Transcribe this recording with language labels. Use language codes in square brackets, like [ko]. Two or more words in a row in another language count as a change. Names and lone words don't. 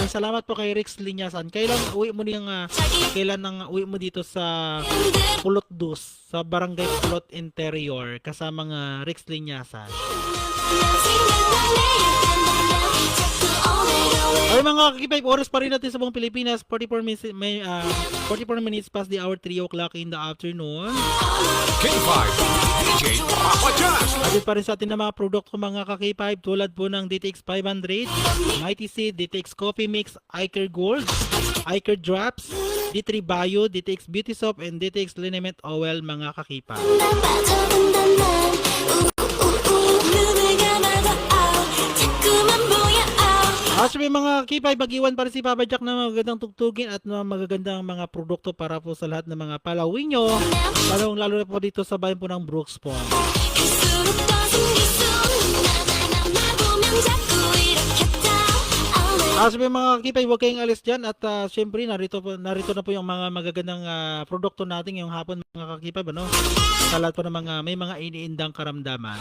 [tl] Salamat po kay Rix Linyasan. Kailan uwi mo uwi mo dito sa Pulot Dus, sa Barangay Pulot Interior kasama ng Rix Linyasan. Ay mga kakipay, oras pa rin natin sa buong Pilipinas, [en] 44 minutes past the hour, 3 o'clock in the afternoon. [tl] K5 DJ Papa Jack. Atin pa rin sa atin na mga produkto mga kakipay tulad po ng DTX 500, Mighty Seed, DTX Coffee Mix, iCare Gold, iCare Drops, D3 Bio, DTX Beauty Soap, and DTX Liniment Oil mga kakipay. Actually mga kipay, mag-iwan pa rin si Papa Jack na magagandang tugtugin at magagandang mga produkto para po sa lahat ng mga palawin nyo, lalo na po dito sa bayan po ng Brooks Pond. Actually mga kipay, huwag kayong alis dyan at syempre narito na po yung mga magagandang produkto natin ngayong hapon mga kakipay, sa lahat po ng mga may mga iniindang karamdaman.